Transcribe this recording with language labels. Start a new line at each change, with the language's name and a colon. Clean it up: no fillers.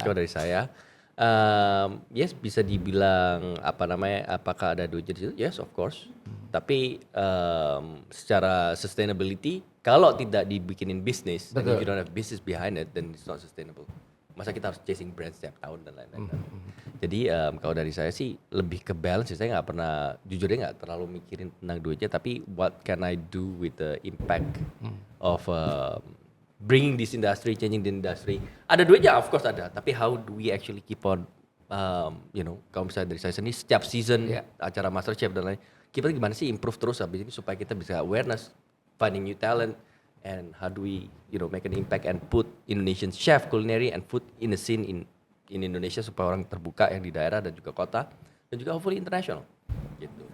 Indonesian: kalau dari saya, yes bisa dibilang apa namanya, apakah ada duit di situ?
English: Yes, of course.
Indonesian: Tapi secara sustainability, kalau tidak dibikinin bisnis,
English: and if you don't have business behind it, then it's not sustainable.
Indonesian: Masa kita harus chasing brand setiap tahun dan lain-lain. Jadi kalau dari saya sih lebih ke balance. Saya nggak pernah, jujurnya nggak terlalu mikirin tentang duitnya, tapi
English: what can I do with the impact of bringing this industry, changing the industry.
Indonesian: Ada duitnya,
English: of course ada. Tapi how do we actually keep on,
Indonesian: kalau misalnya dari saya sendiri setiap season acara MasterChef dan lain, kita gimana sih
English: improve terus habis ini
Indonesian: supaya kita bisa
English: awareness, finding new talent, and how do we, make an impact and put Indonesian chef, culinary and food in the scene in Indonesia
Indonesian: supaya orang terbuka yang di daerah dan juga kota
English: dan juga hopefully international. Gitu.